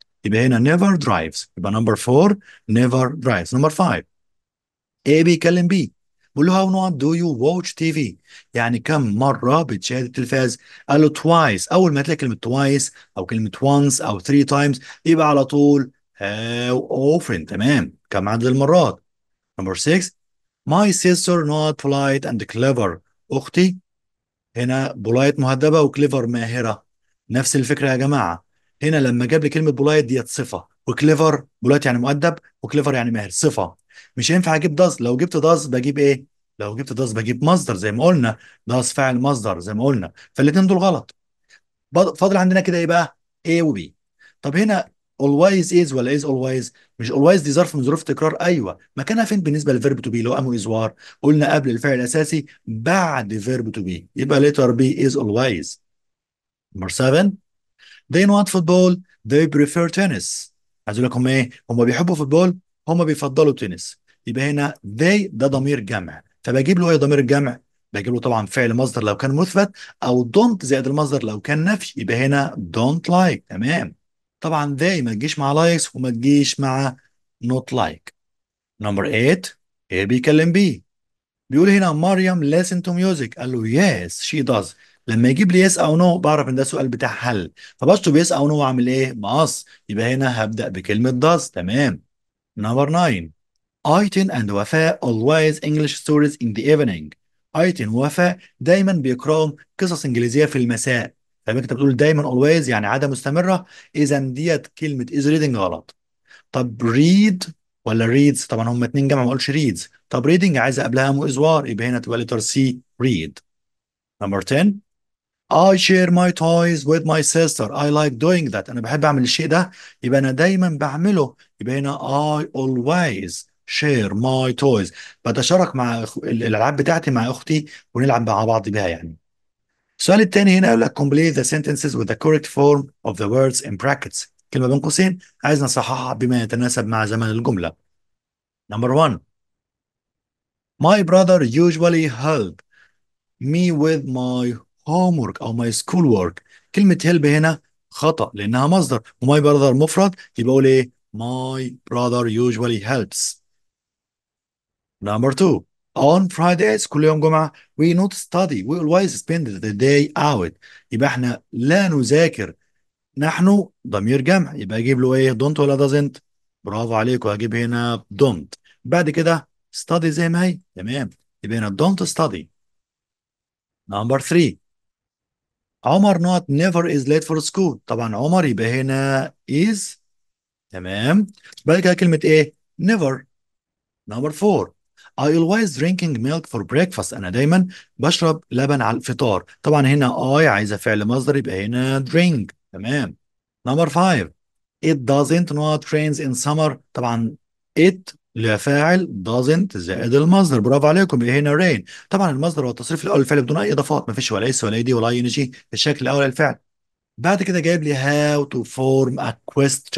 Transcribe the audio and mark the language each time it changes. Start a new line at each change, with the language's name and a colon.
Arabic: يبقى هنا never drives، يبقى نمبر 4 never drives. نمبر 5. A بيكلم بي، بيقول له
English: how not do you watch TV؟
Arabic: يعني كم مرة بتشاهد التلفاز؟ قال له twice. أول ما تلاقي كلمة twice أو كلمة once أو three times يبقى على طول how often. تمام، كم عدد المرات. نمبر 6.
English: my sister not polite and clever.
Arabic: أختي هنا بولايت مهذبه وكليفر ماهره. نفس الفكره يا جماعه. هنا لما جاب لي كلمه بولايت ديت صفه، وكليفر بولايت يعني مؤدب وكليفر يعني ماهر صفه. مش هينفع اجيب داز. لو جبت داز بجيب ايه؟ لو جبت داز بجيب مصدر زي ما قلنا. داز فاعل مصدر زي ما قلنا، فالاثنين دول غلط. فاضل عندنا كده ايه بقى؟ A و B. طب هنا always is ولا is always؟ مش always دي ظرف من ظروف التكرار ايوه، مكانها فين بالنسبه للفيرب تو بي اللي هو ام وازوار؟ قلنا قبل الفعل الاساسي بعد فيرب تو بي، يبقى letter B is always. نمبر 7.
English: they not football they prefer tennis.
Arabic: عايز اقول لك هم ايه؟ هم بيحبوا فوتبول، هم بيفضلوا تنس. يبقى هنا they ده ضمير جمع، فبجيب له ايه ضمير الجمع؟ بجيب له طبعا فعل مصدر لو كان مثبت، او don't زائد المصدر لو كان نفي، يبقى هنا don't like. تمام. طبعا they ما تجيش مع likes وما تجيش مع not like. نمبر 8. ايه بيكلم بي، بيقول هنا مريم listen to music. قال له
English: yes she does.
Arabic: لما يجيب لي yes او no بعرف ان ده سؤال بتاع هل، فبشطب yes او no واعمل ايه؟ مقص. يبقى هنا هبدأ بكلمة does. تمام. نمبر 9.
English: Eten and Wafaa always English stories in the evening.
Arabic: ايتن ووفاء دايما بيقرأوا قصص انجليزية في المساء. فانت بتقول دايما always يعني عادة مستمرة، اذا ديت كلمة is reading غلط. طب read ولا reads؟ طبعا هم اتنين جمع ما اقولش reads. طب reading عايزه قبلها مؤذوار، يبقى هنا تبقى letter C read. نمبر 10.
English: I share my toys with my sister. I like doing that.
Arabic: انا بحب اعمل الشيء ده، يبقى انا دايما بعمله.
English: يبقى هنا I always share my toys.
Arabic: بتشارك مع الالعاب بتاعتي مع اختي ونلعب مع بعض بيها يعني. السؤال الثاني هنا يقول لك
English: complete the sentences with the correct form of the words in brackets.
Arabic: كلمة بين قوسين عايز نصححها بما يتناسب مع زمن الجملة.
English: Number 1. My brother usually help me with my homework أو my schoolwork.
Arabic: كلمة help هنا خطأ لأنها مصدر، وماي brother مفرد، يبقى أقول إيه؟
English: My brother usually helps. Number 2. On Fridays
Arabic: كل يوم جمعة
English: we not study we always spend the day out.
Arabic: يبقى احنا لا نذاكر. نحن ضمير جمع، يبقى اجيب له ايه؟ don't ولا doesn't؟ برافو عليك، وهجيب هنا don't. بعد كده study زي ما هي. تمام. يبقى هنا don't study.
English: Number 3. Omar not never is late for school.
Arabic: طبعا عمر يبقى هنا is. تمام. بعد كده كلمة ايه؟ never.
English: Number 4. I always drinking milk for breakfast.
Arabic: أنا دايما بشرب لبن على الفطار. طبعا هنا I عايزة فعل مصدر يبقى هنا drink.
English: تمام. Number 5. It doesn't not rains in summer.
Arabic: طبعا it اللي هي فاعل doesn't زائد المصدر. برافو عليكم، يبقى هنا rain. طبعا المصدر هو التصريف الأول للفعل بدون أي إضافات، مفيش ولا اس ولا اي دي ولا اي ان جي، الشكل الأول للفعل. بعد كده جايب لي
English: how to form a question.